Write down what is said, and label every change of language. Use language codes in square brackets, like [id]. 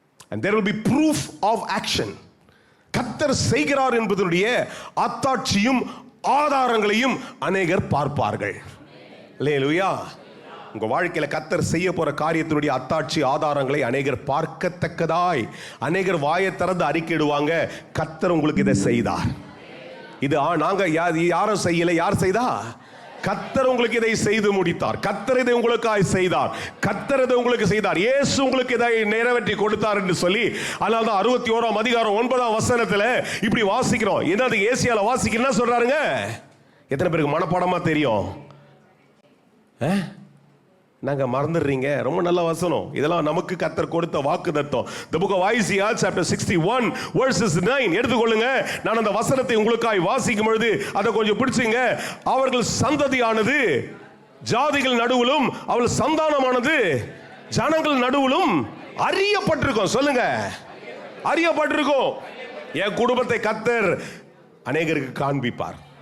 [en] And there will be proof of action. [ta] கர்த்தர் செய்கிறார் என்பதனுடைய அத்தாட்சியும் ஆதாரங்களையும் அநேகர் பார்ப்பார்கள். அல்லேலூயா. உங்க வாழ்க்கையில கர்த்தர் செய்ய போற காரியத்தினுடைய அத்தாட்சி ஆதாரங்களை அநேகர் பார்க்கத்தக்கதாய் அநேகர் வாயை திறந்து அறிக்கையிடுவாங்க, கர்த்தர் உங்களுக்கு இதை செய்தார். இது நாங்க யாரும் செய்யல, யார் செய்தா? கர்த்தர் உங்களுக்கு இதை செய்து முடித்தார், கர்த்தர் இதை உங்களுக்காய் செய்தார், கர்த்தர் இதை உங்களுக்கு செய்தார், இயேசு உங்களுக்கு இதை நிறைவேற்றி கொடுத்தார் என்று சொல்லி, அதனால தான் 61ஆம் அதிகாரம் 9ஆம் வசனத்தில் இப்படி வாசிக்கிறோம். என்னது ஏசியால வாசிக்கிறேன்னா சொல்றாருங்க. எத்தனை பேருக்கு மனப்பாடமா தெரியும்? நாங்க மறந்துடுறீங்க. ரொம்ப நல்ல வசனம் இதெல்லாம். நமக்கு கர்த்தர் கொடுத்த வாக்குத்தத்தம். [en] The book of Isaiah chapter 61 verses 9 [ta] எடுத்துக்கொள்ளுங்க. நான் அந்த வசனத்தை உங்களுக்காய் வாசிக்கும் பொழுது அதை கொஞ்சம் பிடிச்சுங்க. அவர்கள் சந்ததியானது ஜாதிகள் நடுவிலும் அவள் சந்தானமானது ஜனங்கள் நடுவிலும் அறியப்பட்டிருக்கும். சொல்லுங்க, அறியப்பட்டிருக்கும். என் குடும்பத்தை கர்த்தர் அநேகருக்கு காண்பிப்பார்.